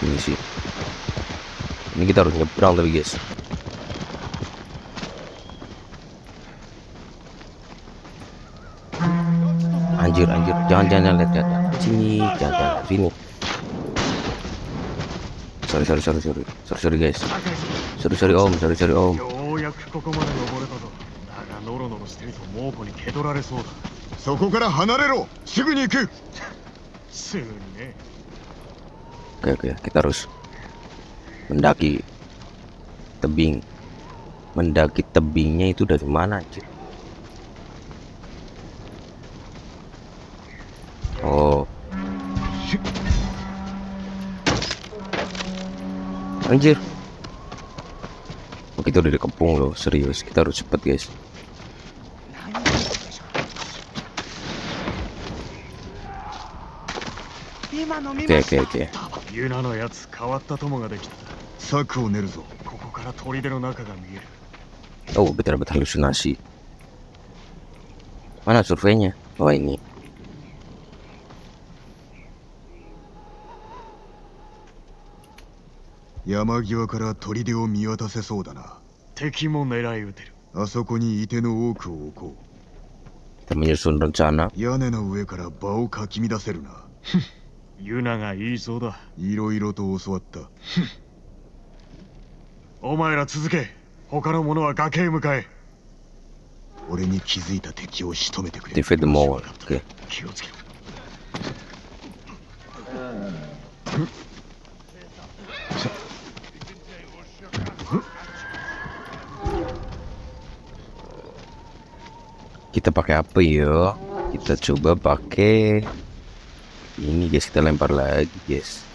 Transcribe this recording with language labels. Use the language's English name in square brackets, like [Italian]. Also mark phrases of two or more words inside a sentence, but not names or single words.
[Indonesian] Ini kita harus nyebrang tapi guys. Anjir, jangan lihat sini, jangan sini. [English] Sorry guys. [Indonesian] Sorry om. [Japanese] ようやくここまで登れたぞ。だがノロノロしてると猛虎に蹴取られそうだ。そこから離れろ。すぐに行く。すぐにね。 [Indonesian] Oke, kita harus mendaki tebing. Mendaki tebingnya itu dari mana anjir? Oh. Anjir. Oh, kita udah dikepung loh, serius. Kita harus cepet guys. Oke. [Japanese] ユナのやつ変わった友ができた。策を練るぞ。ここから砦の中が見える。 [Indonesian] Oh, betul halusinasi. Mana surveinya? Oh, ini. [Japanese] 山際から砦を見渡せそうだな。敵も狙い撃てる。あそこに射手の多くを置こ [Indonesian] Kita menyusun rencana. [Japanese] う。屋根の上から場をかき乱せるな。ユナが言いそうだ。いろいろと教わった。お前ら続け。他の者は崖へ向かえ。俺に気づいた敵を仕留めてくれ。 [English] Defeat the Mongol. Oke. [Japanese] 気をつけろ。 [Indonesian] Kita pakai apa ya? Kita coba pakai ini guys, kita lempar lagi guys.